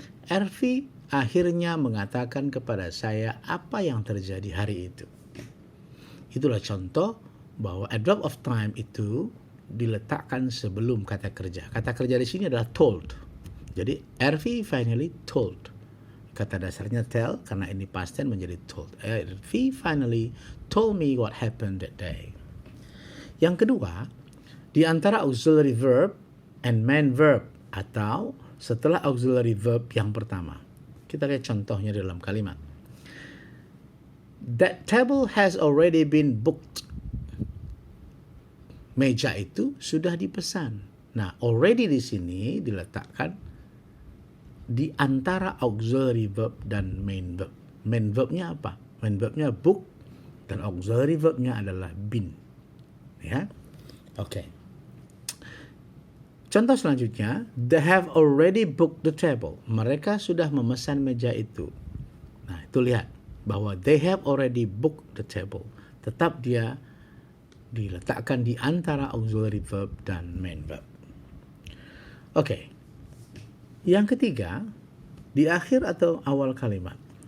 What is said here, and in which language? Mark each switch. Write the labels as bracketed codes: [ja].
[id] Ervi akhirnya mengatakan kepada saya apa yang terjadi hari itu. Itulah contoh bahwa adverb of time itu diletakkan sebelum kata kerja. Kata kerja di sini adalah told. Jadi Ervi [en] finally told. [id] Kata dasarnya tell, karena ini past tense menjadi told. [en] Ervi finally told me what happened that day. [id] Yang kedua, di antara auxiliary verb and main verb atau setelah auxiliary verb yang pertama. Kita lihat contohnya dalam kalimat. [en] That table has already been booked. [id] Meja itu sudah dipesan. Nah, already di sini diletakkan di antara auxiliary verb dan main verb. Main verbnya apa? Main verbnya book dan auxiliary verbnya adalah been. Ya, oke. Contoh selanjutnya, [en] they have already booked the table. [id] Mereka sudah memesan meja itu. Nah, itu lihat bahwa [en] they have already booked the table. [id] Tetap dia diletakkan di antara auxiliary verb dan main verb. Oke. Yang ketiga, di akhir atau awal kalimat.